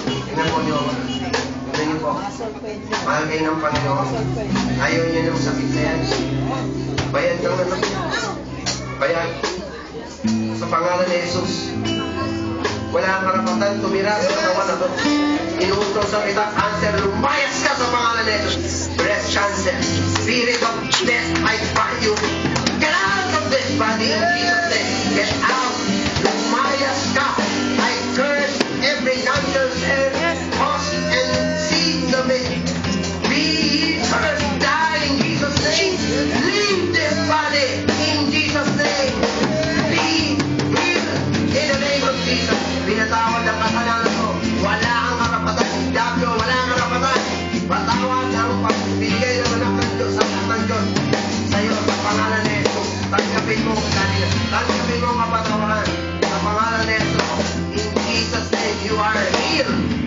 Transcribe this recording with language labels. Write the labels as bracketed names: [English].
[Filipino] Tingnan po niyo. Tingnan niyo po. Mahal kayo ng Panginoon. Ayaw niyo ng sakit na yan. Bayad lang naman. Bayad. Sa pangalan ni Jesus. Wala ang karapatan tumira sa katawan na ito. Inuutos ang kita, cancer, lumayas ka sa pangalan ni Jesus. [English] Breast cancer, spirit of death, I bind you. Get out of this body in Jesus' name. Get out. [Filipino] Lumayas ka. [English] I curse every cancer cell, cause and seed of it. Be cursed, die in Jesus' name. Leave this body in Jesus' name. Be healed in the name of Jesus. [Filipino] Pinatawad ang kasalanan mo. Wala ang karapatan. Diablo, wala ang karapatan. Patawad ang pagbibigay ng anak ng Diyos, ang anak ng Diyos. Sa iyo, sa pangalan ni Jesus. Tanggapin mo ang kanila. Tanggapin mo ang kapatawaran. Sa pangalan ni Jesus. [English] In Jesus' name, you are healed.